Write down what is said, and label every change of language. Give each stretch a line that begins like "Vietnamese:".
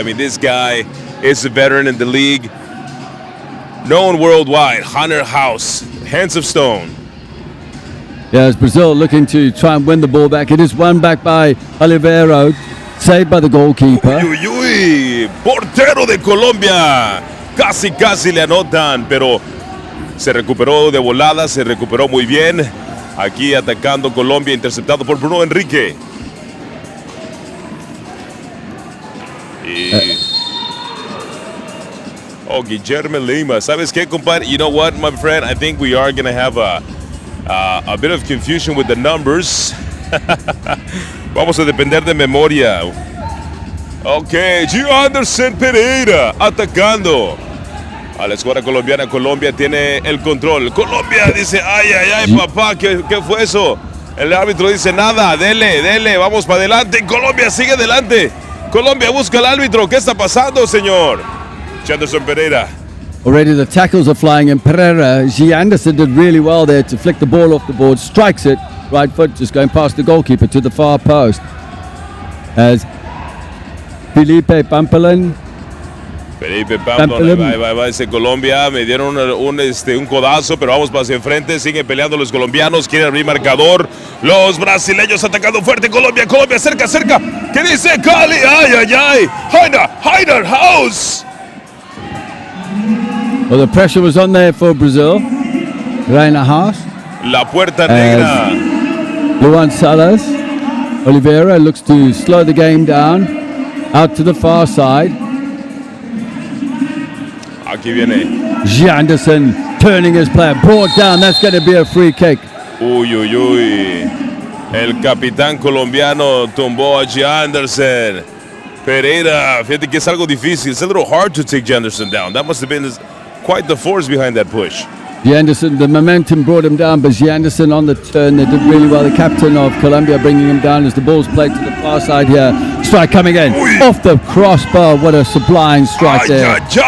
English: I mean, this guy is a veteran in the league. Known worldwide, Heiner House, hands of stone. Yeah, it's Brazil looking to try and win the ball back. It is won back by Oliveira, saved by the goalkeeper.
Spanish: Uy, portero de Colombia. Casi le anotan, pero se recuperó de volada, se recuperó muy bien. Aquí atacando Colombia, interceptado por Bruno Enrique.
English: Guillermo Lima.
Spanish: ¿Sabes qué, compadre?
English: You know what, my friend? I think we are going to have a bit of confusion with the numbers.
Spanish: Vamos a depender de memoria. Ok, Gio Anderson Pereira atacando a la escuadra colombiana. Colombia tiene el control. Colombia dice, ay, papá, ¿qué fue eso? El árbitro dice, nada, dele, vamos para adelante. Colombia sigue adelante. Colombia busca al árbitro. ¿Qué está pasando, señor? Anderson Pereira.
English: Already the tackles are flying, and Pereira, G. Anderson did really well there to flick the ball off the board, strikes it, right foot just going past the goalkeeper to the far post. As Felipe Pampelin
Spanish: va ese Colombia, me dieron un codazo, pero vamos para hacia enfrente, siguen peleando los colombianos, quieren abrir marcador, los brasileños atacando fuerte, Colombia, cerca, ¿qué dice Cali? Ay, Heiner House.
English: Well, the pressure was on there for Brazil. Reina Haas.
Spanish: La Puerta Negra. Luan Salas.
English: Oliveira looks to slow the game down. Out to the far side.
Spanish: Aquí viene. G.
English: Anderson turning his player. Brought down. That's going to be a free kick.
Spanish: Uy. El capitán colombiano tumbó a G. Anderson. Pereira, fíjate que es algo difícil.
English: It's a little hard to take G. Anderson down. That must have been quite the force behind that push. G. Anderson, the momentum brought him down, but G. Anderson on the turn, they did really well. The captain of Colombia bringing him down as the ball's played to the far side here. Strike coming in, off the crossbar. What a sublime strike there.